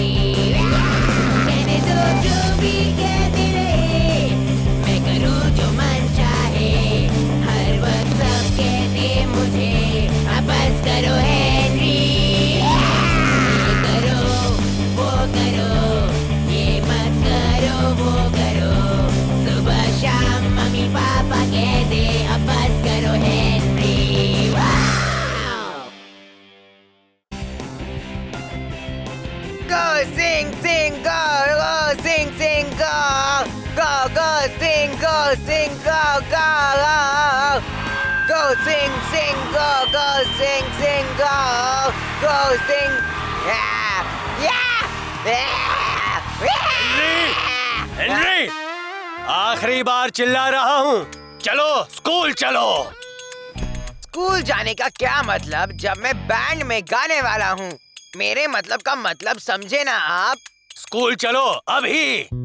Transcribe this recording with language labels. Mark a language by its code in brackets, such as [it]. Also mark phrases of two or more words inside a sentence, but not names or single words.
[hi] कहने दो जो भी कहते रहे, मैं करूँ जो मन चाहे, हर वक्त सब कहते मुझे अब बस करो हेनरी। ये करो, वो करो, ये मत करो, वो करो, सुबह शाम मम्मी पापा कहते अब बस करो हेनरी। वाओ! [en] Go sing sing go, go sing sing go, go go sing go sing go go go, go sing sing go, go sing sing go, go sing yeah yeah [hi] हेनरी, आखिरी बार चिल्ला रहा हूँ, चलो स्कूल चलो। स्कूल जाने का क्या मतलब जब मैं बैंड में गाने वाला हूँ? मेरे मतलब का मतलब समझे ना आप? स्कूल चलो अभी।